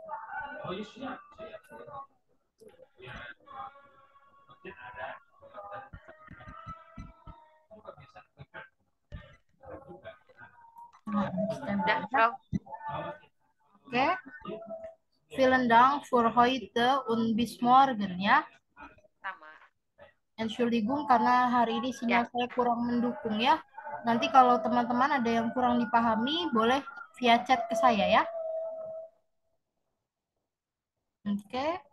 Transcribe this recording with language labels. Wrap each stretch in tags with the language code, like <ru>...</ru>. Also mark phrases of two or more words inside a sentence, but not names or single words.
<id>Udah, Frau. Oke.</id> <de>Vielen Dank für heute und bis morgen ya.</de> <id>Sama. Entschuldigung karena hari ini sinyal saya kurang mendukung ya. Nanti kalau teman-teman ada yang kurang dipahami, boleh via chat ke saya ya. Oke.</id>